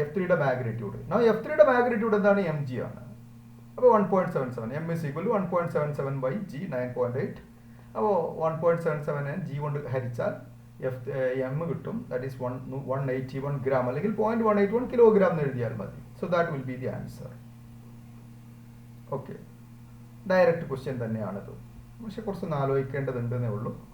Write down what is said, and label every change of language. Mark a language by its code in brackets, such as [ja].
[ml] F3യുടെ magnitude, F3യുടെ magnitude എന്താണ്, mg ആണ്. അപ്പോൾ 1.77, m is equal to 1.77/g 9.8. അപ്പോൾ 1.77 g കൊണ്ട് ഹരിച്ചാൽ m കിട്ടും. ദാറ്റ് ഈസ് 181 ഗ്രാം അല്ലെങ്കിൽ 0.181 കിലോഗ്രാം എന്ന് എഴുതിയാൽ മതി. [en] So that will be the answer. [ml] Okay, direct question തന്നെയാണിത്, പക്ഷെ കുറച്ചൊന്ന് ആലോചിക്കേണ്ടതുണ്ടെന്നേ ഉള്ളൂ.